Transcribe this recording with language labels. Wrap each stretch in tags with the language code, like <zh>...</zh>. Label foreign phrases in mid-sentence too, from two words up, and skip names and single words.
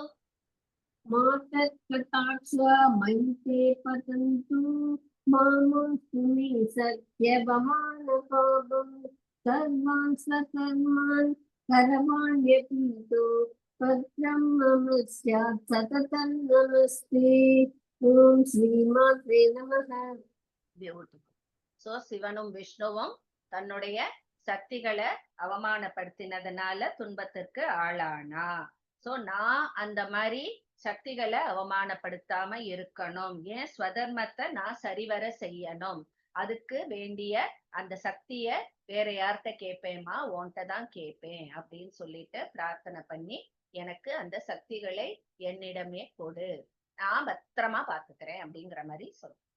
<sa>मातत्कटाक्ष मयि पतन्तु मामास्तु मे सत्यभवान् पापं सर्वान् स्वकर्मान् करवान् यतीतो भद्रं मम स्यात् सततं नमस्ते ओम श्रीमात्रे नमः.</sa> <ta>பியூட்டிஃபுல். சோ சிவனும் விஷ்ணுவும் தன்னுடைய சக்திகளை அவமானப்படுத்தினதுனால துன்பத்திற்கு ஆளானா. சோ நான் அந்த மாதிரி சக்திகளை அவமானப்படுத்தாம இருக்கணும், ஏன் ஸ்வதர்மத்தை நான் சரிவர செய்யணும், அதுக்கு வேண்டிய அந்த சக்திய வேற யார்கிட்ட கேட்பேமா, உன்கிட்ட தான் கேட்பேன் அப்படின்னு சொல்லிட்டு பிரார்த்தனை பண்ணி எனக்கு அந்த சக்திகளை என்னிடமே கொடு, நான் பத்திரமா பாத்துக்கிறேன் அப்படிங்கிற மாதிரி சொல்றேன்.</ta>